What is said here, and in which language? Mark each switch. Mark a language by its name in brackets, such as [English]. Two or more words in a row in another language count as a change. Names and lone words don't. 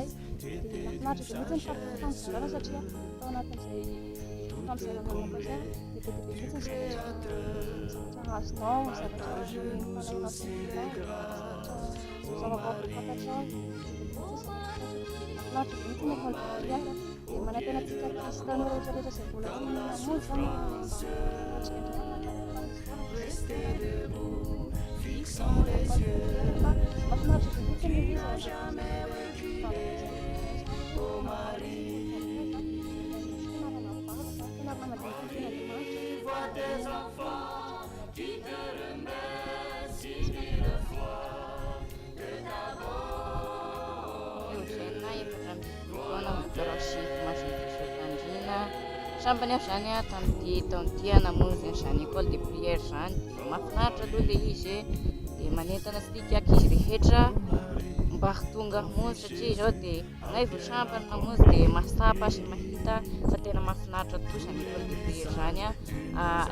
[Malagasy] Dia mahafinaritra be mihitsy ny fampizarana satria tao anatin'izay fampizarana manokana dia be dia be mihitsy ny zavatra azonao, zavatra fananao fiainao, zava-baovaka fantatrao. Mahafinaritra be mihitsy ny fandidiana dia manantena antsika kristana rehetrarehetra izay mbola tsy namonjy zany [French] restez debout, fixons les yeux, n'ira jamais reculer. Oh Marie, vois tes enfants qui te remercient mille fois de ta [Malagasy] sambany avy zany a tamin'ity taon'ity namonjy zany [French] école de prière [Malagasy] zany, dia mahafinaritra aloha le izy dia manentana antsika ankizy rehetra mba tonga hamonjy satria izao dia nay vao sambany namonjy dia masapa sy mahita fa tena mahafinaritra tokoa zany [French] école de prière [Malagasy] zany a.